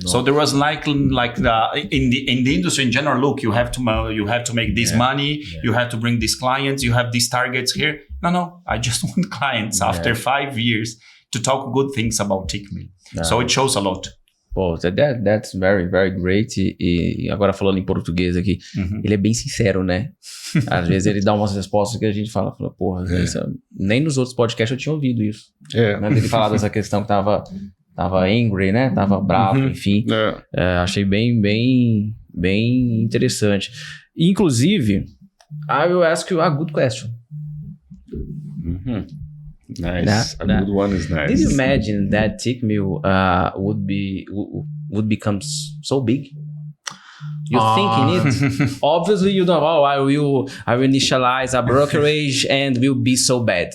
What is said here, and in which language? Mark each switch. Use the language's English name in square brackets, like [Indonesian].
[English] So there was like in the industry in general, look, you have to make this money, you have to bring these clients, you have these targets here. No, I just want clients after 5 years to talk good things about Tickmill. So it shows a lot. Pô, that's very, very great. [Portuguese] E agora falando em português aqui, ele é bem sincero, né? Às vezes ele dá umas respostas que a gente fala porra, nem nos outros podcasts eu tinha ouvido isso. Né? Ele falar dessa questão que tava tava angry, né? Tava bravo, enfim. Achei bem interessante. [English] Inclusive, I will ask you a good question. Nice. A good one is nice. Did you imagine that Tickmill would become so big? You thinking it? Obviously, you don't. Oh, I will initialize a brokerage and will be so bad.